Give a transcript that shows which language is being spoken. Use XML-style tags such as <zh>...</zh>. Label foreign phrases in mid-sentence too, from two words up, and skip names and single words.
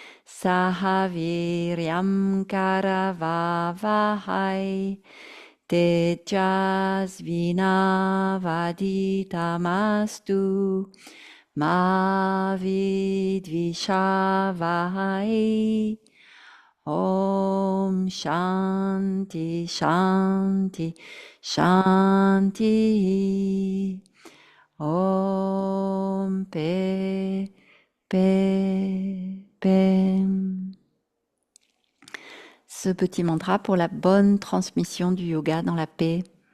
<sa>सहवीर्यं करवावहै तेजस्विनावधीतमस्तु मा विद्विषावहै. ॐ शान्ति शान्ति शान्ति. Om Pe Pe Pe.</sa> <fr>Ce petit mantra pour la bonne transmission du yoga dans la paix.</fr>